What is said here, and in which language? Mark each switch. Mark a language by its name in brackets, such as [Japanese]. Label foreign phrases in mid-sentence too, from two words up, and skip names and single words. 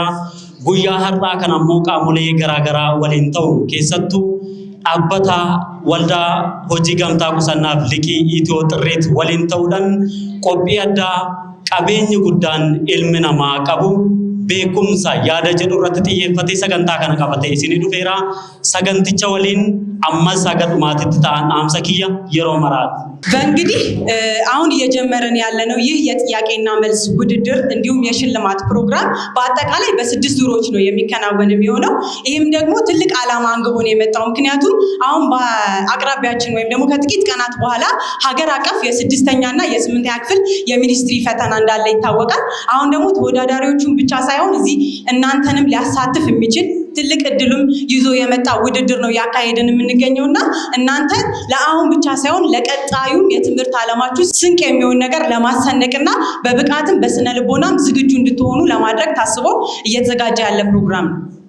[Oromo] Guyyaa har'aa kana ammoo qaamolee garaagaraa waliin ta'uun keessattuu dhaabbata waldaa hojii gamtaa qusannaaf liqii Itiyoo Xirriit waliin ta'uudhaan qophii addaa qabeenyi guddaan ilmi namaa qabu beekumsa yaada jedhu irratti xiyyeeffatee sagantaa kana qabatee isinii dhufeera. Saganticha waliin ammas haga dhumaatitti ta'an dhaamsa kiyya yeroo maraati. [Amharic] በእንግዲህ አሁን እየጀመረን ያለነው ይህ የጥያቄና መልስ ውድድር እንዲሁም የሽልማት ፕሮግራም በአጠቃላይ በ6 ዙሮች ነው የሚከናወን የሚሆነው። ይህም ደግሞ ትልቅ ዓላማ አንግቦ ነው የመጣው። ምክንያቱም አሁን በአቅራቢያችን ወይም ደግሞ ከጥቂት ቀናት በኋላ ሀገር አቀፍ የ6ኛና የ8ኛ ክፍል የሚኒስትሪ ፈተና እንዳለ ይታወቃል። አሁን ደግሞ ተወዳዳሪዎቹን ብቻ ሳይሆን እዚህ እናንተንም ሊያሳትፍ የሚችል ትልቅ እድልም ይዞ የመጣ ውድድር ነው ያካሄደን የምንገኘውና እናንተ ለአሁን ብቻ ሳይሆን ለቀጣዩ የትምህርት ዓለማችሁ ስንቅ የሚሆን ነገር ለማሰነቅና በብቃትም በስነ ልቦናም ዝግጁ እንድትሆኑ ለማድረግ ታስቦ እየተዘጋጀ ያለ ፕሮግራም ነው።